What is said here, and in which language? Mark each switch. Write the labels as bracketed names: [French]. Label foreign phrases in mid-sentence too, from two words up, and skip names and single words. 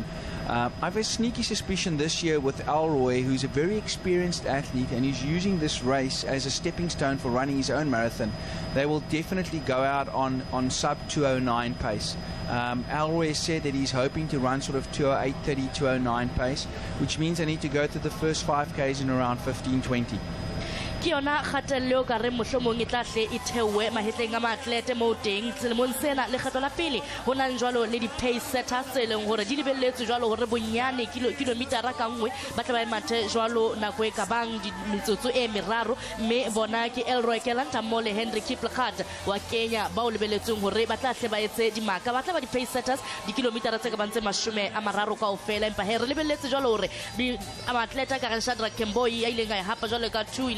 [English] I have a sneaky suspicion this year with Alroy, who's a very experienced athlete and he's using this race as a stepping stone for running his own marathon. They will definitely go out on sub 2:09 pace. Alroy said that he's hoping to run sort of 2:08:30, 2:09 pace, which means I need to go through the first 5Ks in around 15:20. [Southern Sotho] ke yona kgatello ka re mohlomong e tla hle e thewe mahetleng a maatlete mo teng selemong sena le kgetlo la pele ho nang jwalo le di [English] pace setters [Southern Sotho] tse leng hore di lebelletswe jwalo hore bonyane kilometera ka nngwe ba tla ba mathe jwalo nako e ka bang metsotso e meraro, mme bona ke Elroy Kelanta mo le Henry Kiplagat wa Kenya ba o lebelletsweng hore ba tla hle ba etse di maka ba tla ba di [English] pace setters [Southern Sotho] di kilometera tse ka bang tse 30 kaofela, empa he re lebelletse jwalo hore amatleta ka Shadrack Kemboy ya ileng a hapa jwalo ka 2:11